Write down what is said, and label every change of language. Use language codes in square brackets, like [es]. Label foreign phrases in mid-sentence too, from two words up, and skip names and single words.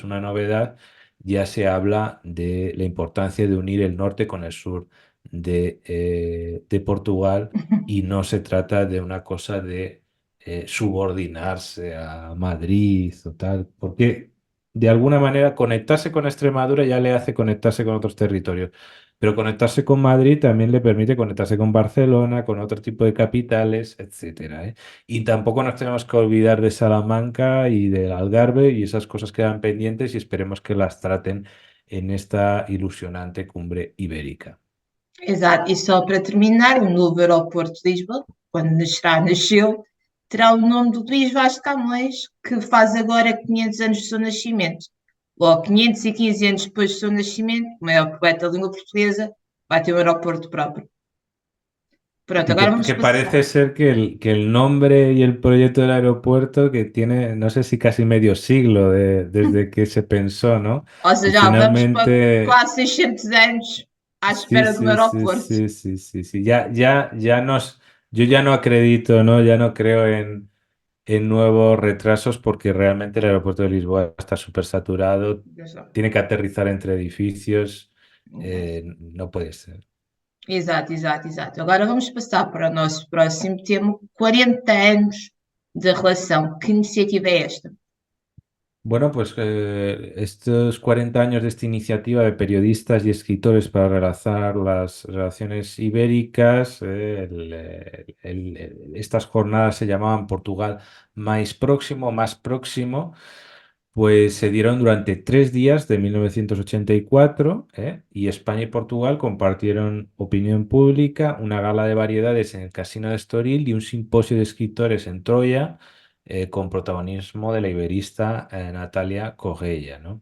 [es] una novedad, ya se habla de la importancia de unir el norte con el sur de Portugal y no se trata de una cosa de subordinarse a Madrid o tal, porque de alguna manera conectarse con Extremadura ya le hace conectarse con otros territorios, pero conectarse con Madrid también le permite conectarse con Barcelona, con otro tipo de capitales, etcétera, ¿eh? Y tampoco nos tenemos que olvidar de Salamanca y del Algarve y esas cosas quedan pendientes y esperemos que las traten en esta ilusionante cumbre ibérica. [pt] Exato. E só para terminar, o novo aeroporto de Lisboa, quando nasceu, terá o nome do Luís Vaz de Camões, que faz agora 500 anos do seu nascimento. Logo, 515 anos depois do seu nascimento, o maior poeta da língua portuguesa, vai ter um aeroporto próprio. Pronto, [es] Sí, [pt] agora vamos [es] que [pt] passar. [es] parece ser que el nombre y el proyecto del aeropuerto que tiene, no sé si casi medio siglo desde que se pensó, ¿no? [pt] Ou [es] Y [pt] seja, vamos para [es] finalmente, [pt] quase 600 anos à [es] sí, [pt] espera de um [es] sí, sí, [pt] aeroporto. [es] sí, sí, sí, sí. Ya nos, yo ya no acredito, ¿no? Ya no creo en nuevos retrasos porque realmente el aeropuerto de Lisboa está súper saturado, tiene que aterrizar entre edificios, no puede ser. [pt] Exato, exato, exato. Agora vamos passar para o nosso próximo tema: 40 anos de relação. Que iniciativa é esta? [es] Bueno, pues estos 40 años de esta iniciativa de periodistas y escritores para relanzar las relaciones ibéricas, estas jornadas se llamaban Portugal más próximo, pues se dieron durante 3 días de 1984, y España y Portugal compartieron opinión pública, una gala de variedades en el Casino de Estoril y un simposio de escritores en Troya, con protagonismo de la iberista Natalia Cogella, ¿no?